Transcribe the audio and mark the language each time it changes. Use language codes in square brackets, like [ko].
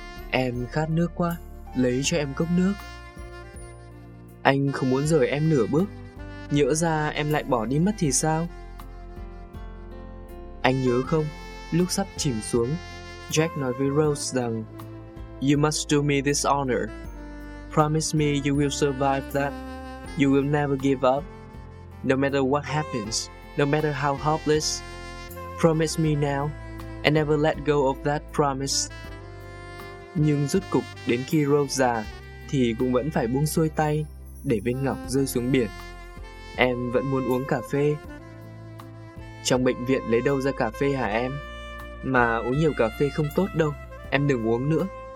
[vi] Em khát nước quá, lấy cho em cốc nước. Anh không muốn rời em nửa bước, nhỡ ra em lại bỏ đi mất thì sao? Anh nhớ không, lúc sắp chìm xuống, Jack nói với Rose rằng, [en] "You must do me this honor. Promise me you will survive that. You will never give up. No matter what happens, no matter how hopeless. Promise me now, and never let go of that promise." [vi] Nhưng rốt cục đến khi Rose già thì cũng vẫn phải buông xuôi tay, để viên ngọc rơi xuống biển. Em vẫn muốn uống cà phê. Trong bệnh viện lấy đâu ra cà phê hả em? Mà uống nhiều cà phê không tốt đâu, em đừng uống nữa.